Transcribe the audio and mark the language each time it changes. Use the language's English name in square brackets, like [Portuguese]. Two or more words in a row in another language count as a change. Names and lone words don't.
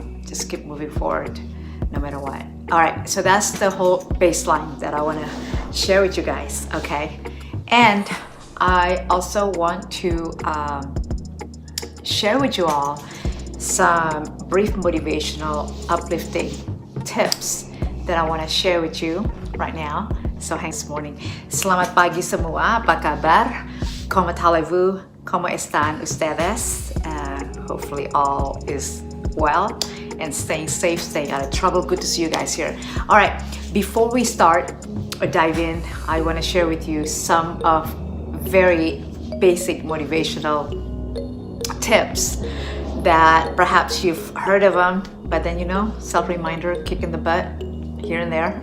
[English] Just keep moving forward no matter what. All right, so that's the whole baseline that I want to share with you guys, okay? And I also want to share with you all some brief motivational uplifting tips that I want to share with you right now. So hang this morning. [Malay] Selamat pagi semua, apa kabar? [Spanish] Como talevу? Como están ustedes? [English] Hopefully all is well and staying safe, staying out of trouble. Good to see you guys here. All right, before we start or dive in, I want to share with you some of very basic motivational tips that perhaps you've heard of them, but then self-reminder, kick in the butt here and there.